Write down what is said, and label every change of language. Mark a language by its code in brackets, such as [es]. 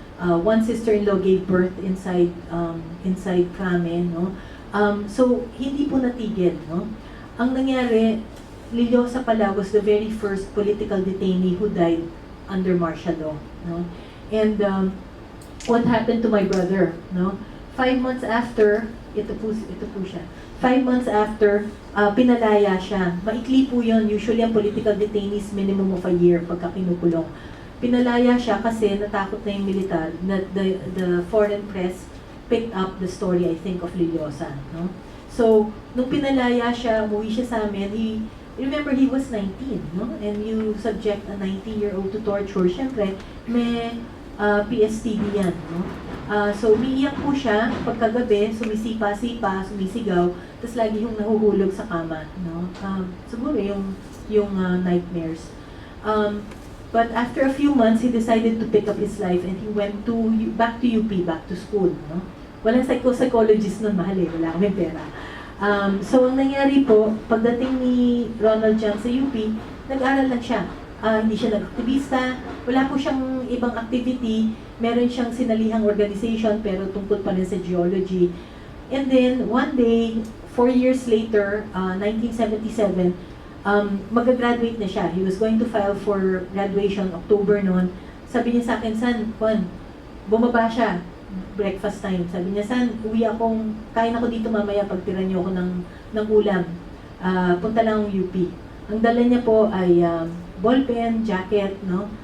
[en] One sister-in-law gave birth inside Krame, no? So, [tl] hindi po natigil, no? Ang nangyari, [en] Liliosa pala was the very first political detainee who died under martial law, no? And what happened to my brother, no? [tl] 5 months after, ito po siya. 5 months after, pinalaya siya. Maikli po yun. Usually, ang political detainees, [en] minimum of a year [tl] pagka kinukulong. Pinalaya siya kasi natakot na yung militar. [en] The foreign press picked up the story, I think, of Liliosa, no? [tl] So, nung pinalaya siya, umuwi siya sa amin, [en] remember, he was 19, [tl] no? [en] And you subject a 19-year-old to torture, [tl] syempre, may PSTD yan, [en] no? [tl] So, umiiyak po siya, pagkagabi, sumisipa-sipa, sumisigaw, tapos lagi yung nahuhulog sa kama, no? Siguro yung nightmares. [en] But after a few months, he decided to pick up his life and he went back to UP, back to school, no? [tl] Walang psychologist nun, mahal eh, wala kaming pera. So, ang nangyari po, pagdating ni Ronald John sa UP, nag-aral lang siya. Hindi siya nag-aktivista, wala po siyang ibang activity, meron siyang sinalihang organization, pero tungkol pa rin sa geology. [en] And then, one day, 4 years later, 1977, [tl] Mag-graduate na siya. [en] He was going to file for graduation October [tl] noon. Sabi niya sa akin, San, Juan, bumaba siya, breakfast time. Sabi niya, San, kain ako dito mamaya, pagtira niyo ako ng ulam. Punta lang ang UP. Ang dala niya po ay ballpen, jacket, no?